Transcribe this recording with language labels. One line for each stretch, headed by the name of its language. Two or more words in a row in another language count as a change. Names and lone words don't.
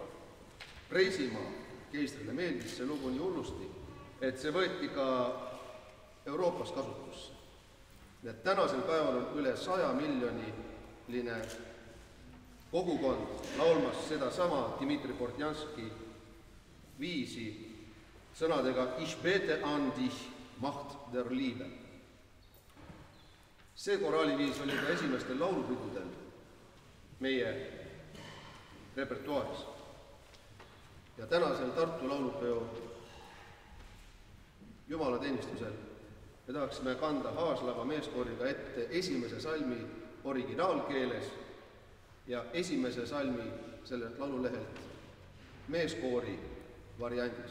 Estonian: Preisimaa keistrile meeldis see lugu nii hullusti, et see võeti ka Euroopas kasutusse. Nii et tänasel päeval on üle 100 miljoniline kogukond laulmas seda sama Dmitri Portnjanski viisi sõnadega
German: Ich bete an dich, Macht der Liebe.
Estonian: See koraaliviis oli ka esimestel laulupidudel meie repertuaaris. Ja tänasel Tartu laulupeo jumalateenistusel me tahaksime kanda Haaslava meeskooriga ette esimese salmi originaalkeeles ja esimese salmi sellelt laululehelt meeskoori variandis.